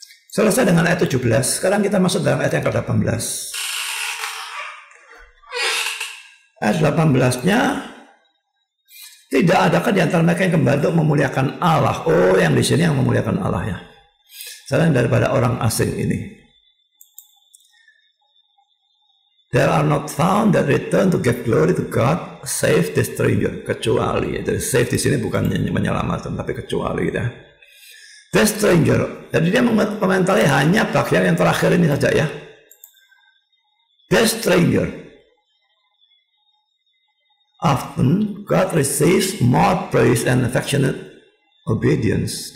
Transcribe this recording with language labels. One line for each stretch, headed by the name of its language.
Indonesian: Selesai dengan ayat 17, sekarang kita masuk dalam ayat yang ke-18. Ayat 18-nya, Tidak adakah di antara mereka yang kembali untuk memuliakan Allah? Oh, yang di sini yang memuliakan Allah ya. Selain daripada orang asing ini.
English: There are not found that return to give glory to God save the stranger.
Indonesian: Kecuali, jadi save di sini bukan menyelamatkan, tapi kecuali ya.
English: The stranger.
Indonesian: Jadi dia mengomentari hanya bagian yang terakhir ini saja ya.
English: The stranger. Often God receives more praise and affectionate obedience.